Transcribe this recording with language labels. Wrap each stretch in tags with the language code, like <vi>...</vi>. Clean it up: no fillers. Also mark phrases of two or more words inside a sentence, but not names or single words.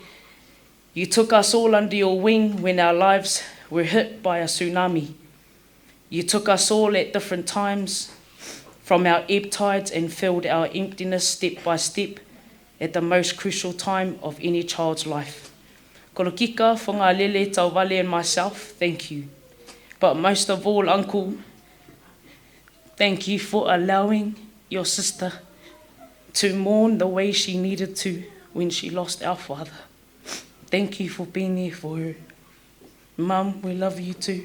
<en>You took us all under your wing when our lives were hit by a tsunami. You took us all at different times from our ebb tides and filled our emptiness step by step at the most crucial time of any child's life. Kono kika, whanga lele, tau wale and myself, thank you. But most of all, Uncle, thank you for allowing your sister to mourn the way she needed to when she lost our father. Thank you for being there for her. Mum, we love you too.</en>